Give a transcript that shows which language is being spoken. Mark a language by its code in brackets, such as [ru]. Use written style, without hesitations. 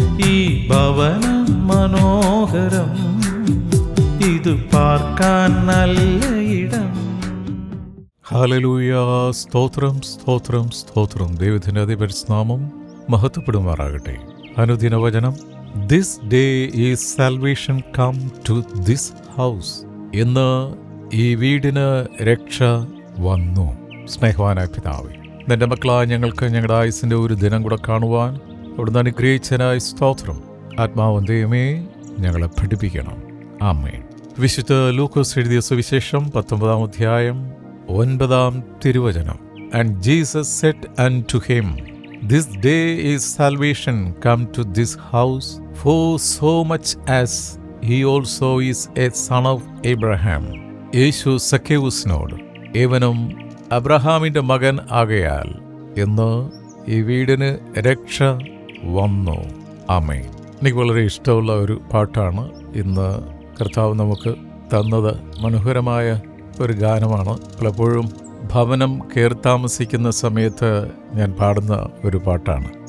[ml] ഈ ഭവനം മനോഹരം, ഇത് പാർക്കാൻ നല്ല ഇടം. ഹല്ലേലൂയ. സ്തോത്രം, സ്തോത്രം, സ്തോത്രം. ദൈവത്തിൻ്റെ അതിപരിനാമം മഹത്വപ്പെടുമാറാകട്ടെ. അനുദിന വചനം. [en] This day is salvation come to this house. [ml] ഇന്ന് ഈ വീടിന് രക്ഷ വന്നു. സ്നേഹവാനായ പിതാവേ, നിന്റെ മക്കളായ ഞങ്ങൾക്ക് ഞങ്ങളുടെ ആയുസിൻ്റെ ഒരു ദിനം കൂടെ കാണുവാൻ അവിടുന്ന് അനുഗ്രഹിച്ചതിനായി സ്തോത്രം. ആത്മാവും ദൈവമേ ഞങ്ങളെ പഠിപ്പിക്കണം. ആമേൻ. വിശുദ്ധ ലൂക്കോസ് എഴുതിയ സുവിശേഷം 19-ാം അധ്യായം 9-ാം തിരുവചനം. [en] And Jesus said unto him, This day is salvation come to this house, for so much as he also is a son of Abraham. [ml] യേശു സക്കേവുസിനോട്, ഏവനും അബ്രഹാമിൻ്റെ മകൻ ആകയാൽ ഇന്ന് ഈ വീടിന് രക്ഷ വന്നു. ആമേൻ. എനിക്ക് വളരെ ഇഷ്ടമുള്ള ഒരു പാട്ടാണ് ഇന്ന് കർത്താവ് നമുക്ക് തന്നത്. മനോഹരമായ ഒരു ഗാനമാണ്. പലപ്പോഴും ഭവനം കയറിത്താമസിക്കുന്ന സമയത്ത് ഞാൻ പാടുന്ന ഒരു പാട്ടാണ്.